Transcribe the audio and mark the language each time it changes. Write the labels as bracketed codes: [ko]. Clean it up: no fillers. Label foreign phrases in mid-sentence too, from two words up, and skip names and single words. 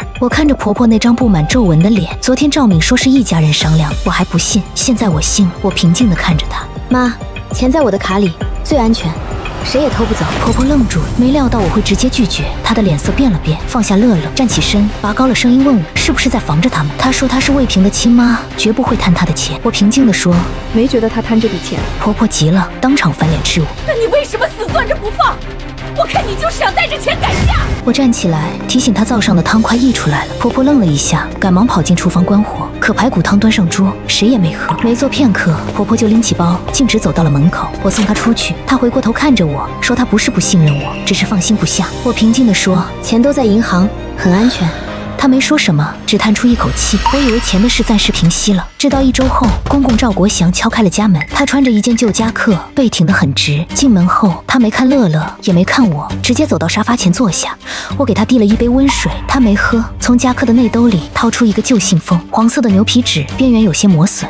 [zh] 我看着婆婆那張布滿皺紋的臉，昨天趙敏說是一家人商量，我還不信，現在我信。我平靜地看着她，媽，錢在我的卡裡，最安全，誰也偷不走。婆婆愣住，沒料到我會直接拒絕，她的臉色變了变，放下樂樂，站起身，拔高了聲音問我是不是在防着他們。她說她是魏平的親媽，絕不會貪她的錢。我平靜地說，沒覺得他貪這筆錢。婆婆急了，當場翻臉斥我，那你為什麼死攥着不放？我看你就是想带着錢改嫁。我站起来提醒她灶上的湯快溢出来了。婆婆愣了一下，趕忙跑進廚房關火。可排骨湯端上桌，誰也沒喝。沒坐片刻，婆婆就拎起包，径直走到了門口。我送她出去，她回過頭看着我說，她不是不信任我，只是放心不下。我平靜地說，錢都在銀行，很安全。他沒說什麼，只嘆出一口氣。我以為錢的事暫時平息了，直到1周後，公公趙國祥敲開了家門。他穿着一件舊夾克，背挺得很直。進門後，他沒看樂樂，也沒看我，直接走到沙發前坐下。我給他遞了一杯溫水，他沒喝，從夾克的內兜裡掏出一個舊信封，黃色的牛皮紙，邊緣有些磨損。